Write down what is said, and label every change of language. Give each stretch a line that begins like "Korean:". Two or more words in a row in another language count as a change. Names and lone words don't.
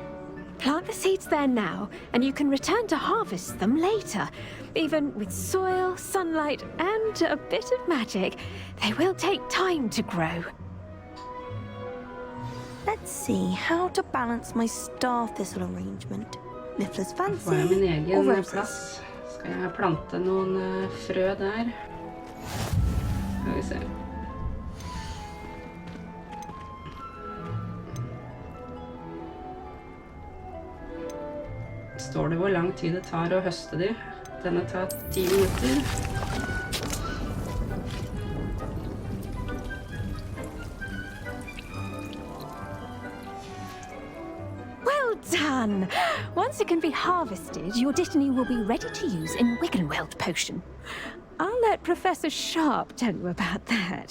English: Plant the seeds there now, and you can return to harvest them later. Even with soil, sunlight, and a bit of magic, they will take time to grow. Let's see how to balance my star thistle arrangement. Niffler's fancy
Norwegian: Får jeg min
English: or
Norwegian: egen
English: roses?
Norwegian: plass? Skal jeg plante noen frø der? Skal vi se. Står det hvor lang tid det tar å høste de? Denne tar 10 minutter.
English: Well done! Once it can be harvested, your dittany will be ready to use in Wiggenweld potion. I'll let Professor Sharp tell you about that.